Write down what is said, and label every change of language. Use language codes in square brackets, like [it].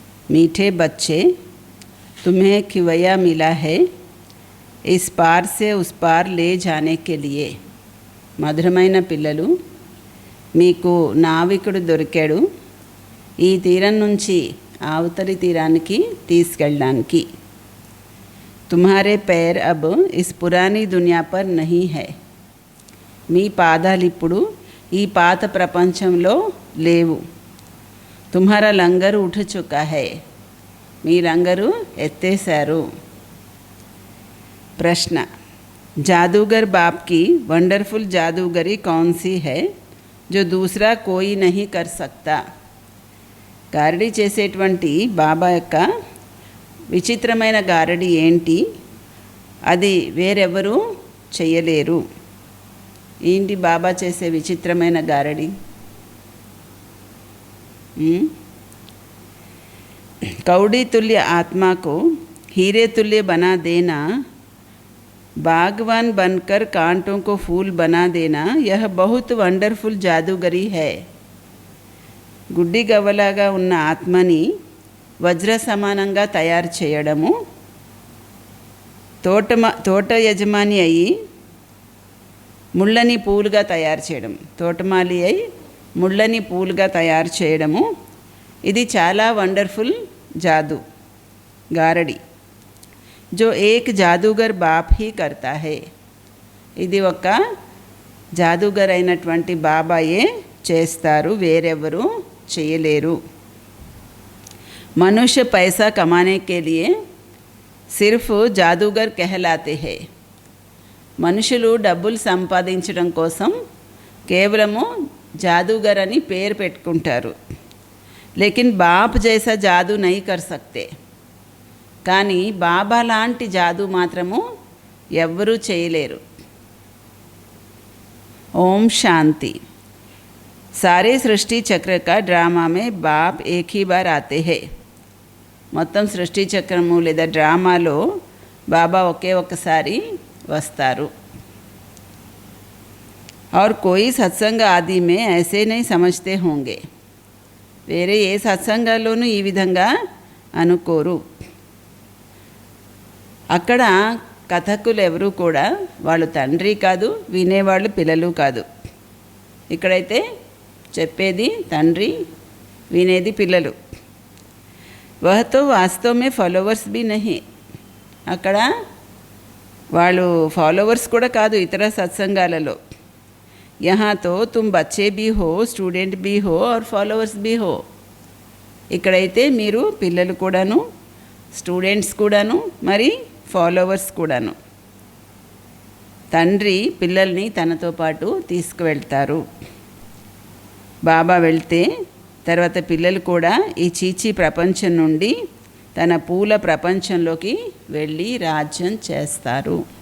[hi] मीठे बच्चे, तुम्हें खिवैया मिला है इस पार से उस पार ले जाने के लिए। [te] మధురమైన పిల్లలు, మీకు నావికుడు దొరికాడు ఈ తీరం నుంచి అవతలి తీరానికి తీసుకెళ్ళడానికి। [hi] तुम्हारे पैर अब इस पुरानी दुनिया पर नहीं है। [te] మీ పాదాలు ఇప్పుడు ఈ పాత ప్రపంచంలో లేవు। [hi] తుమ్హారా లంగరు ఉఠ చుకా హై, [te] మీ లంగరు ఎత్తేశారు। [hi] ప్రశ్న, जादूगर बाप की वंडरफुल जादूगरी कौन सी है जो दूसरा कोई नहीं कर सकता। [te] గారడీ చేసేటువంటి బాబా యొక్క విచిత్రమైన గారడీ ఏంటి, అది వేరెవరూ చేయలేరు। ఏంటి బాబా చేసే విచిత్రమైన గారడీ? [hi] कौड़ी तुल्य आत्मा को हीरे तुल्य बना देना, बागवान बनकर कांटों को फूल बना देना, यह बहुत वंडरफुल जादूगरी है। [te] గుడ్డి గవ్వలాగా ఉన్న ఆత్మని వజ్ర సమానంగా తయారు చేయడము, తోట యజమాని అయి ముళ్ళని పూలుగా తయారు చేయడం, తోటమాలి అయి ముళ్ళని పూలుగా తయారు చేయడము, ఇది చాలా వండర్ఫుల్ జాదు గారడి। [hi] जो एक जादूगर बाप ही करता है, [te] ఇది ఒక జాదూగర్ అయినటువంటి బాబాయే చేస్తారు, వేరెవరు చేయలేరు। [hi] मनुष्य पैसा कमाने के लिए सिर्फ जादूगर कहलाते हैं। [te] మనుషులు డబ్బులు సంపాదించడం కోసం కేవలము జాదూగర్ అని పేరు పెట్టుకుంటారు। [hi] లేకిన్ బాప్ జైసా జాదూ నహీ కర్ సక్తే, [te] కానీ బాబా లాంటి జాదూ మాత్రము ఎవ్వరూ చేయలేరు। ఓం శాంతి। [hi] सारे सृष्टि चक्र का ड्रामा में बाप एक ही बार आते हैं। [te] మొత్తం సృష్టి చక్రము లేదా డ్రామాలో బాబా ఒకే ఒక్కసారి వస్తారు। [hi] और कोई सत्संग आदि में ऐसे नहीं समझते होंगे, [te] వేరే ఏ సత్సంగాల్లోనూ ఈ విధంగా అనుకోరు। అక్కడ కథకులు ఎవరు కూడా వాళ్ళు తండ్రి కాదు, వినేవాళ్ళు పిల్లలు కాదు। ఇక్కడైతే చెప్పేది తండ్రి, వినేది పిల్లలు। [hi] वह तो वास्तव में फॉलोवर्स भी नहीं, [te] అక్కడ వాళ్ళు ఫాలోవర్స్ కూడా కాదు ఇతర సత్సంగాలలో। [hi] यहाँ तो तुम बच्चे भी हो, स्टूडेंट भी हो और फॉलोवर्स भी हो, [te] ఇక్కడైతే మీరు పిల్లలు కూడాను, స్టూడెంట్స్ కూడాను, మరి ఫాలోవర్స్ కూడాను। తండ్రి పిల్లల్ని తనతో పాటు తీసుకువెళ్తారు। బాబా వెళ్తే తర్వాత పిల్లలు కూడా ఈ చీచీ ప్రపంచం నుండి తన పూల ప్రపంచంలోకి వెళ్ళి రాజ్యం చేస్తారు।